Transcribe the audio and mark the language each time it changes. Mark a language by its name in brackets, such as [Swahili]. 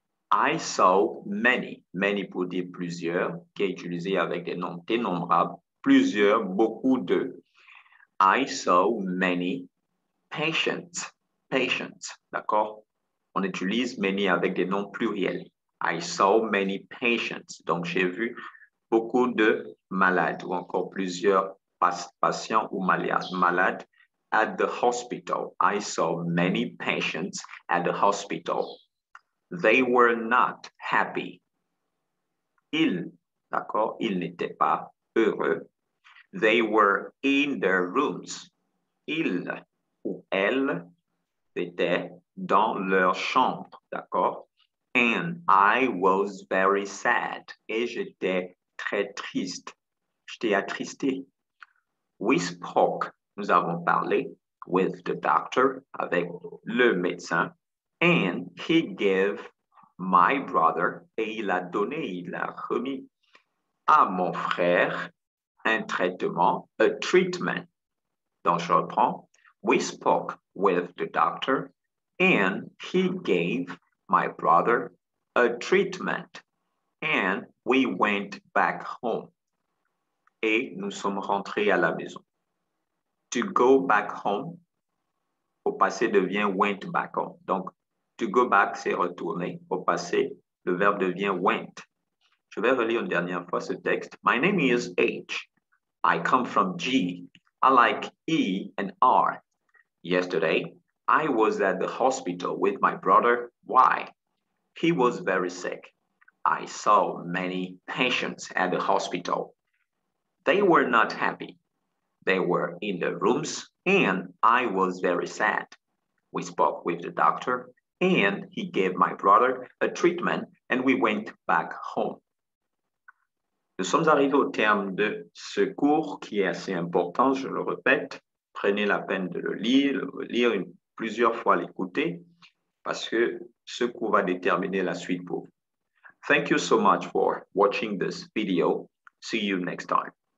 [English] I saw many, many [French] pour dire plusieurs, qui est utilisé avec des noms dénombrables, plusieurs, beaucoup de. [English] I saw many patients, patients, [French] d'accord? On utilise many avec des noms pluriels. [English] I saw many patients, [French] donc j'ai vu beaucoup de malades ou encore plusieurs patients ou malades [English] at the hospital. I saw many patients at the hospital. They were not happy. [French] Ils, d'accord, ils n'étaient pas heureux. [English] They were in their rooms. [French] Ils ou elles étaient dans leur chambre, d'accord? [English] And I was very sad. [French] Et j'étais très triste. J'étais attristé. [English] We spoke. [French] Nous avons parlé [English] with the doctor, [French] avec le médecin. [English] And he gave my brother, [French] et il a donné, il a remis à mon frère un traitement, [English] a treatment. [French] Donc, je reprends. [English] We spoke with the doctor and he gave my brother a treatment and we went back home. [French] Et nous sommes rentrés à la maison. [English] To go back home, [French] au passé devient [English] went back home. [French] Donc, [English] to go back, [French] c'est retourner. Au passé, le verbe devient went. Je vais relire une dernière fois ce texte. [English] My name is H. I come from G. I like E and R. Yesterday, I was at the hospital with my brother Y. He was very sick. I saw many patients at the hospital. They were not happy. They were in the rooms and I was very sad. We spoke with the doctor and he gave my brother a treatment and we went back home. [French] Nous sommes arrivés au terme de ce cours qui est assez important, je le répète. Prenez la peine de le lire plusieurs fois, l'écouter, parce que ce cours va déterminer la suite pour vous. [English] Thank you so much for watching this video. See you next time.